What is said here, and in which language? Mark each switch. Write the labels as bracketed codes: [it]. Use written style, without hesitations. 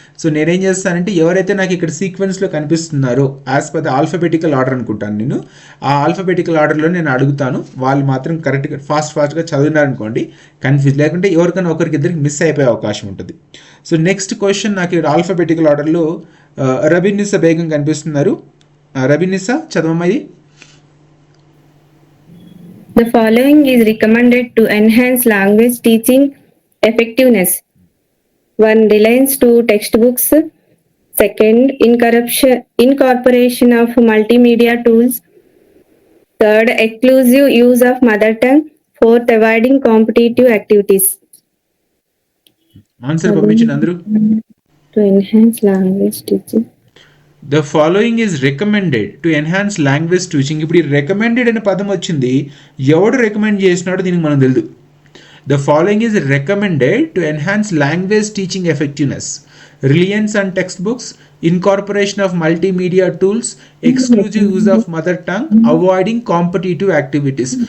[te] So నేనేం చేస్తానంటే ఎవరైతే నాకు ఇక్కడ సీక్వెన్స్లో కనిపిస్తున్నారో [en] as per the alphabetical order [te] అనుకుంటాను నేను, ఆ ఆల్ఫాబెటికల్ ఆర్డర్లో నేను అడుగుతాను, వాళ్ళు మాత్రం కరెక్ట్గా ఫాస్ట్గా చదివినారనుకోండి కన్ఫ్యూజ్, లేకుంటే ఎవరికైనా ఒకరికి ఇద్దరికి మిస్ అయిపోయే అవకాశం ఉంటుంది. సో నెక్స్ట్ క్వశ్చన్ నాకు ఇక్కడ ఆల్ఫాబెటికల్ ఆర్డర్లో రబీనిసా బేగం కనిపిస్తున్నారు. రబీనిసా చదవమ్మది. [en] The following is recommended to enhance language teaching effectiveness. 1. Reliance to textbooks. 2. Incorporation of multimedia tools. 3. Exclusive use of mother tongue. 4th, avoiding competitive activities. [te] Answer పంపించండి అందరూ. [en] To enhance language teaching. The following is recommended to enhance language teaching. [te] ఇప్పుడు ఈ recommended అనే పదం వచ్చింది, ఎవడు recommend చేసినాడో దీనికి మనం తెలియదు. [en] The following is recommended to enhance language teaching effectiveness. Reliance and text books, incorporation of multimedia tools, exclusive use of mother tongue, avoiding competitive activities.